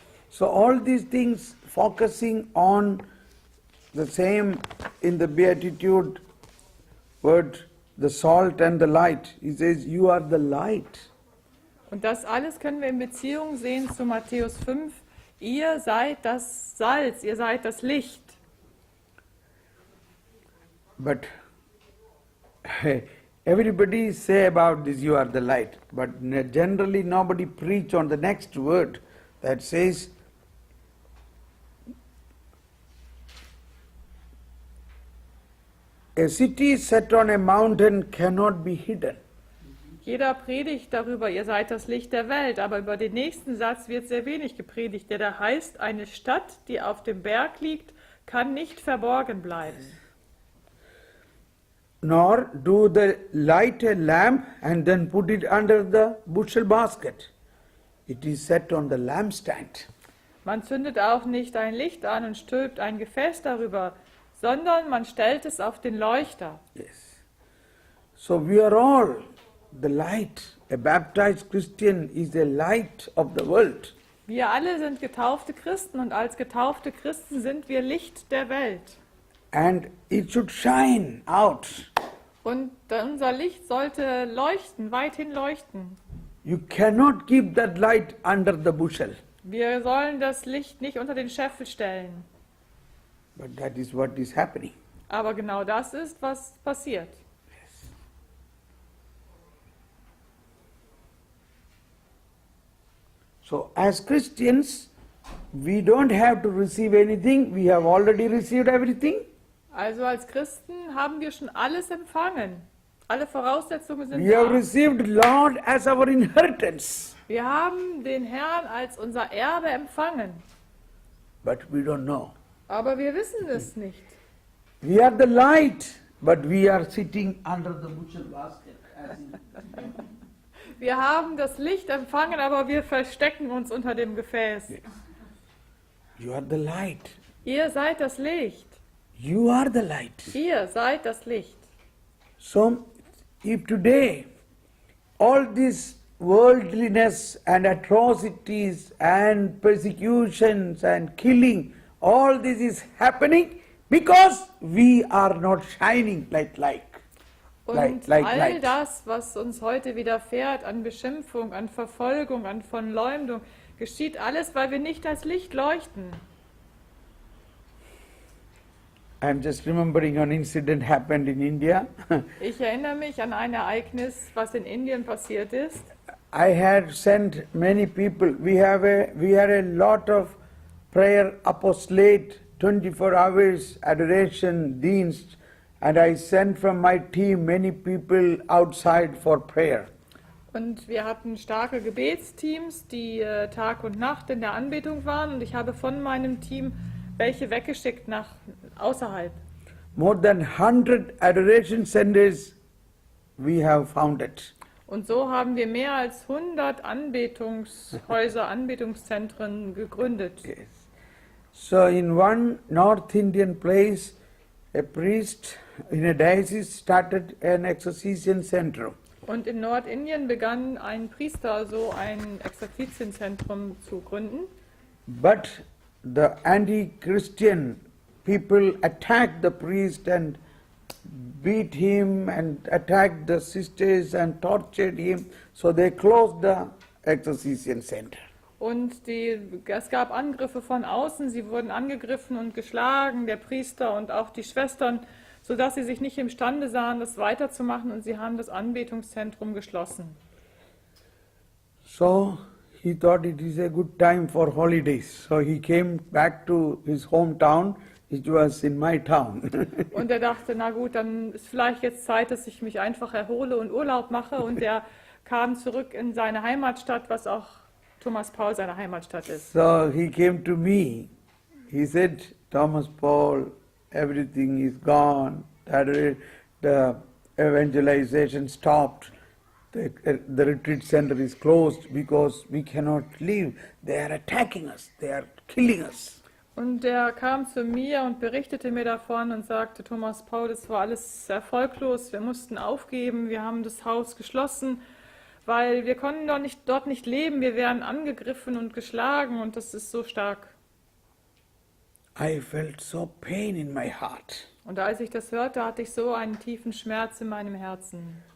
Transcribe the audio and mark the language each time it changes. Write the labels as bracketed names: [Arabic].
[English] So all these things focusing on the same in the Beatitude word, the salt and the light. He says, you are the light. [German] Und das alles können wir in Beziehung sehen zu Matthäus 5. Ihr seid das Salz, ihr seid das Licht. [English] But everybody say about this, you are the light. But generally nobody preach on the next word that says, a city set on a mountain cannot be hidden. [German] Jeder predigt darüber, ihr seid das Licht der Welt, aber über den nächsten Satz wird sehr wenig gepredigt, der da heißt, eine Stadt, die auf dem Berg liegt, kann nicht verborgen bleiben. [English] Nor do they light a lamp and then put it under the bushel basket. It is set on the lampstand. [German] Man zündet auch nicht ein Licht an und stülpt ein Gefäß darüber, sondern man stellt es auf den Leuchter. [English] Yes. So we are all the light. A baptized Christian is a light of the world. [German] Wir alle sind getaufte Christen und als getaufte Christen sind wir Licht der Welt. [English] And it should shine out. [German] Und unser Licht sollte leuchten, weithin leuchten. [English] You cannot keep that light under the bushel. [German] Wir sollen das Licht nicht unter den Scheffel stellen. [English] But that is what is happening. [German] Aber genau das ist, was passiert. [English] So as Christians, we don't have to receive anything. We have already received everything. [German] Also als Christen haben wir schon alles empfangen. Alle Voraussetzungen sind [English] We have [German] da. [English] received Lord as our inheritance. [German] Wir haben den Herrn als unser Erbe empfangen. [English] But we don't know. [German] Aber wir wissen es nicht. [English] We are the light, but we are sitting under the bushel basket. As in [German] Wir haben das Licht empfangen, aber wir verstecken uns unter dem Gefäß. [English] You are the light. [German] Ihr seid das Licht. [English] You are the light. [German] Ihr seid das Licht. [English] So, if today all this worldliness and atrocities and persecutions and killing, all this is happening because we are not shining like light. [German] Und [English] Like all light. [German] das, was uns heute widerfährt an Beschimpfung, an Verfolgung, an Verleumdung, geschieht alles, weil wir nicht als Licht leuchten. [English] I'm just remembering an incident happened in India. [German] Ich erinnere mich an ein Ereignis, was in Indien passiert ist. [English] I had sent many people. We had a lot of prayer apostolate, 24 hours adoration dienst, and I sent from my team many people outside for prayer. [German] Und wir hatten starke Gebetsteams, die Tag und Nacht in der Anbetung waren. Und ich habe von meinem Team welche weggeschickt nach außerhalb. [English] More than 100 adoration centers we have founded. [German] Und so haben wir mehr als 100 Anbetungshäuser, Anbetungszentren gegründet. [English] Yes. So in one North Indian place, a priest in a diocese started an exorcism center. [German] Und in Nordindien begann ein Priester so ein Exerzitienzentrum zu gründen. [English] But the anti-Christian people attacked the priest and beat him and attacked the sisters and tortured him. So they closed the exorcism center. [German] Und es gab Angriffe von außen, sie wurden angegriffen und geschlagen, der Priester und auch die Schwestern, sodass sie sich nicht imstande sahen, das weiterzumachen, und sie haben das Anbetungszentrum geschlossen. [English] So he thought it is a good time for holidays. So he came back to his hometown, which was in my town. [German] Und er dachte, na gut, dann ist vielleicht jetzt Zeit, dass ich mich einfach erhole und Urlaub mache. Und er kam zurück in seine Heimatstadt, was auch Thomas Paul seine Heimatstadt ist. [English] So he came to me. He said, Thomas Paul, everything is gone. The evangelization stopped. The retreat center is closed because we cannot leave. They are attacking us. They are killing us. [German] Und er kam zu mir und berichtete mir davon und sagte, Thomas Paul, das war alles erfolglos. Wir mussten aufgeben. Wir haben das Haus geschlossen, weil wir konnten dort nicht leben. Wir wären angegriffen und geschlagen, und das ist so stark. [English] I felt so pain in my heart. [German] Und als ich das hörte, hatte ich so einen tiefen Schmerz in meinem Herzen.